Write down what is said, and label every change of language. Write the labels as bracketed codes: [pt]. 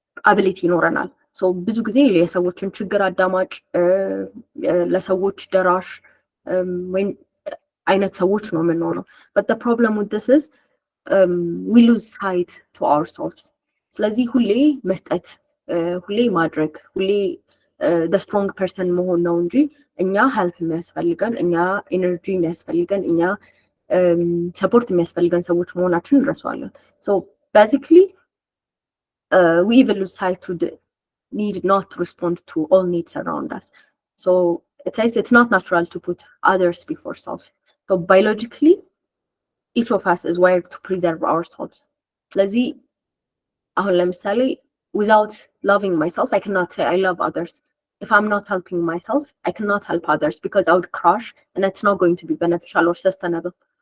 [am] አቢሊቲ ይኖረናል። ሶ ብዙ ጊዜ የሰዎችን ችግር አዳማጭ፣ ለሰዎች ደራሽ ወይም አይነት ሰዎች ነው የምንሆነው። [en] but the problem with this is we lose sight to ourselves. [am] ስለዚህ ሁሌ መስጠት፣ ሁሌ ማድረግ፣ ሁሌ [en] the strong person [am] መሆን ነው እንጂ እኛ ሄልፕ የሚያስፈልገን፣ እኛ ኤነርጂ የሚያስፈልገን፣ እኛ ሰፖርት የሚያስፈልገን ሰዎች መሆናችን እንረሳዋለን። [en] so basically we even lose sight to the need not to respond to all needs around us. So it says it's not natural to put others before self. So biologically each of us is wired to preserve ourselves. [am] ስለዚህ አሁን ለምሳሌ [en] without loving myself I cannot say I love others. If I'm not helping myself I cannot help others because I would crash and it's not going to be beneficial or sustainable.